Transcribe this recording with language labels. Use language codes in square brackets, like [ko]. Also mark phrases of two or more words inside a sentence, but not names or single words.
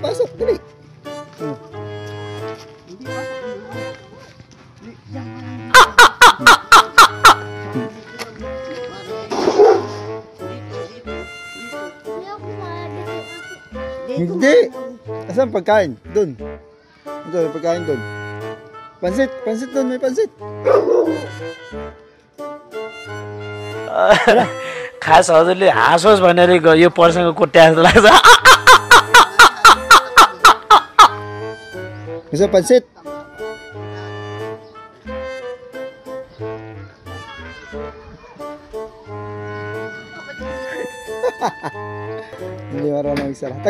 [tl] Pasok, dali. Hindi. Asan pagkain? Doon. Ito, may pagkain doon. Pansit, pansit doon, may pansit. [ne] खास हजुरले हाँसोस् भनेर यो पर्सँग कुट्या जस्तो लाग्छ [tl] Gusto pansit? Hindi marunong isa lang.